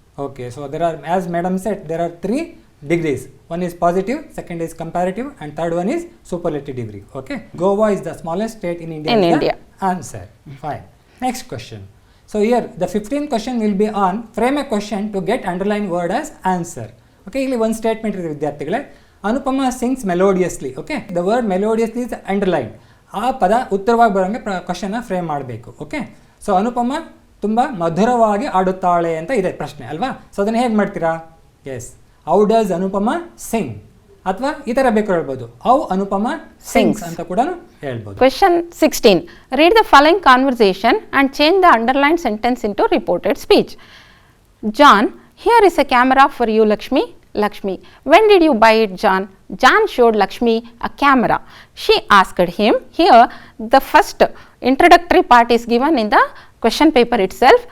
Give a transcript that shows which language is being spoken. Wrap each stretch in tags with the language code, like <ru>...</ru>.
<en>Okay, so there are, as madam said, there are 3 degrees. One is positive, second is comparative and third one is superlative degree. Okay, Goa is the smallest state in India. In is India. The answer. Fine. Next question. So here the 15th question will be on frame a question to get underlined word as answer.</en> <kn>Okay, ಇಲ್ಲಿ ಒಂದು statement ಇದೆ ವಿದ್ಯಾರ್ಥಿಗಳೇ.</kn> <en>Anupama sings melodiously.</en> <kn>Okay,</kn> <en>The word melodiously is underline.</en> <kn>ಆ ಪದ ಉತ್ತರವಾಗಿ ಬರೋಂಗೆ ಕ್ವಶನ್ನ frame ಮಾಡಬೇಕು. Okay, so ಅನುಪಮ ತುಂಬ ಮಧುರವಾಗಿ ಆಡುತ್ತಾಳೆ ಅಂತ ಇದೆ ಪ್ರಶ್ನೆ ಅಲ್ವಾ. ಸೊ ಅದನ್ನು ಹೇಗೆ ಮಾಡ್ತೀರಾ? ಎಸ್,</kn> <en>how does Anupama sing,</en> <kn>ಅಥವಾ ಈ ಥರ ಬೇಕು ಹೇಳ್ಬೋದು,</kn> <en>how Anupama sings</en> <kn>ಅಂತ ಕೂಡ ಹೇಳ್ಬೋದು.</kn> <en>Question 16. Read the following conversation and change the underlined sentence into reported speech. John, here is a camera for you, Lakshmi. Lakshmi, when did you buy it, John? John showed Lakshmi a camera. She asked him. Here the first introductory part is given in the question paper itself.</en>